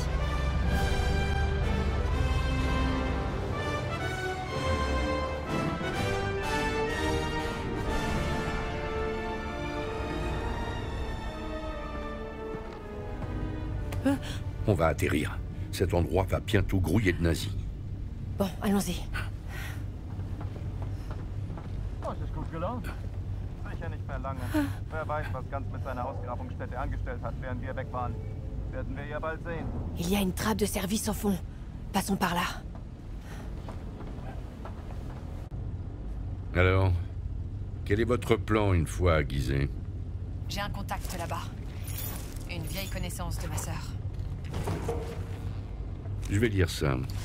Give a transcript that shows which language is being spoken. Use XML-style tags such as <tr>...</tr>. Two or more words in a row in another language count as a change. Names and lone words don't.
<fr>On va atterrir. Cet endroit va bientôt grouiller de nazis. Bon, allons-y.</fr> <de>Oh, es ist gut gelaunt. Sicher nicht mehr lange. Wer weiß, was Ganz mit seiner Ausgrabungsstätte angestellt hat, während wir weg waren. Werden wir ja bald sehen.</de> <fr>Il y a une trappe de service au fond. Passons par là. Alors, quel est votre plan une fois à Gizeh? J'ai un contact là-bas. Une vieille connaissance de ma sœur. Je vais lire ça.</fr>